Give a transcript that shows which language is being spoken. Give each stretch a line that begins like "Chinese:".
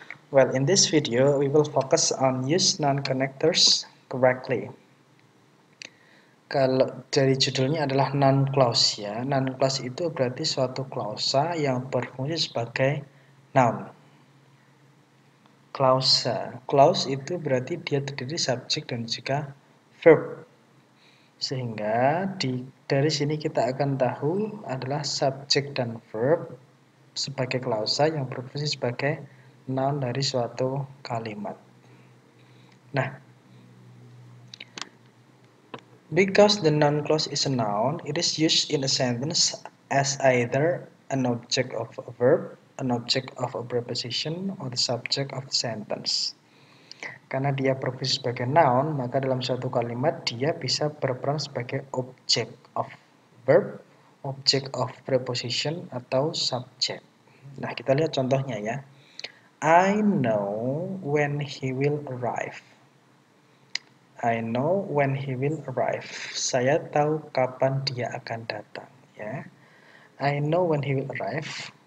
English: Well, in this video we will focus on use non-connectors correctly.
Indonesian: Kalau dari judulnya adalah noun clause ya. Noun clause itu berarti suatu klausa yang berfungsi sebagai noun. Klausa. Clause itu berarti dia terdiri subjek dan juga verb. Sehingga dari sini kita akan tahu adalah subjek dan verb sebagai klausa yang berfungsi sebagai noun dari suatu kalimat.
English: Nah, because the noun clause is a noun, it is used in a sentence as either an object of a verb, an object of a preposition, or the subject of the sentence.
Indonesian: Karena dia berfungsi sebagai noun, maka dalam suatu kalimat dia bisa berperan sebagai object of verb, object of preposition, atau subject. Nah, kita lihat contohnya ya.
English: I know when he will arrive. I know when he will arrive.
Indonesian: Saya tahu kapan dia akan datang. Ya.
English: I know when he will arrive.